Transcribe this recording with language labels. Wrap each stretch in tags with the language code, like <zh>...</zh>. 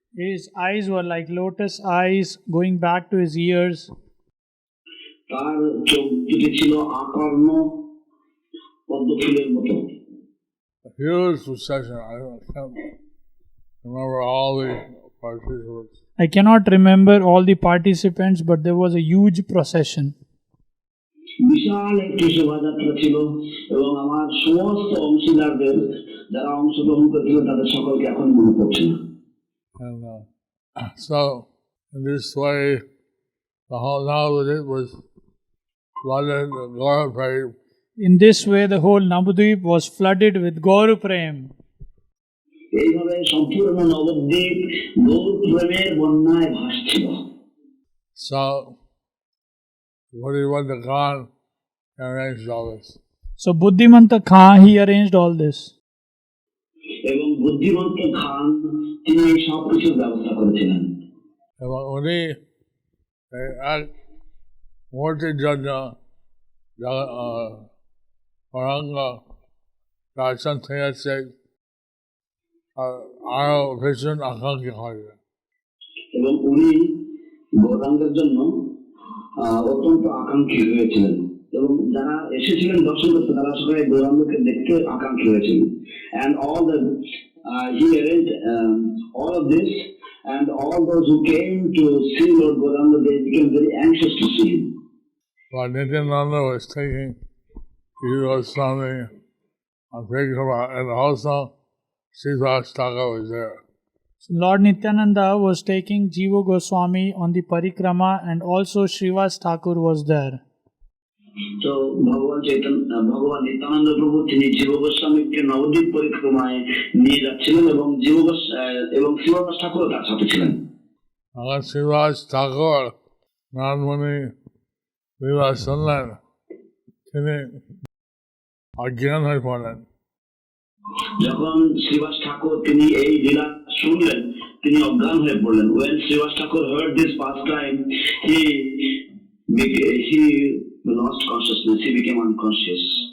<en>His eyes were like lotus eyes going back to his ears.</en> <bn>তার চোখ দুটি ছিল আকর্ণ পদ্ম ফুলের মতো।</bn> <en>A huge procession. I can't remember all the participants. I cannot remember all the participants, but there was a huge procession.</en> <bn>বিশাল একটি শোভাযাত্রা ছিল এবং আমার সমস্ত অংশীদারদের যারা অংশগ্রহণ করেছিলেন তাদের সকলকে এখন মনে পড়ছে না।</bn> <en>And so, in this way, the whole Navadvip was flooded with Gaura Prem. In this way, the whole Navadvip was flooded with Gaura Prem.</en> <bn>এইভাবে সম্পূর্ণ নবদ্বীপ গৌর প্রেমের বন্যায় ভাসছিল।</bn> <en>So, what he went to Khan and arranged all this. So Buddhimanta Khan, he arranged all this.</en> <bn>এবং বুদ্ধিমন্ত খান তিনি এই সব কিছুর ব্যবস্থা করেছিলেন। এবং উনি এক মূর্তির জন্য গৌরাঙ্গ দর্শন থেকে আরো ভীষণ আকাঙ্ক্ষী হয়। এবং উনি গৌরাঙ্গের জন্য অত্যন্ত আকাঙ্ক্ষী হয়েছিলেন এবং যারা এসেছিলেন দর্শন করতে তারা সবাই গৌরাঙ্গকে দেখতে আকাঙ্ক্ষী হয়েছিলেন।</bn> <en>And all the he arranged all of this, and all those who came to see Lord Gauranga, they became very anxious to see him. But Nityananda was taking Jiva Goswami on Parikrama, and also Srivas Thakur was there. So Lord Nityananda was taking Jiva Goswami on the parikrama, and also Srivas Thakur was there.</en> <bn>তো ভগবান নিত্যানন্দ প্রভু তিনি জীব গোস্বামীকে নবদ্বীপ পরিক্রমায় নিয়ে যাচ্ছিলেন এবং শ্রীবাস ঠাকুর তার সাথে ছিলেন। Srivas Thakur, Narad-muni লীলা শুনলেন, তিনি অজ্ঞান হয়ে পড়লেন। যখন শ্রীবাস ঠাকুর তিনি এই লীলা শুনলেন তিনি অজ্ঞান হয়ে পড়লেন।</bn> <en>When Srivas Thakur heard this pastime, he lost consciousness, he became unconscious.</en>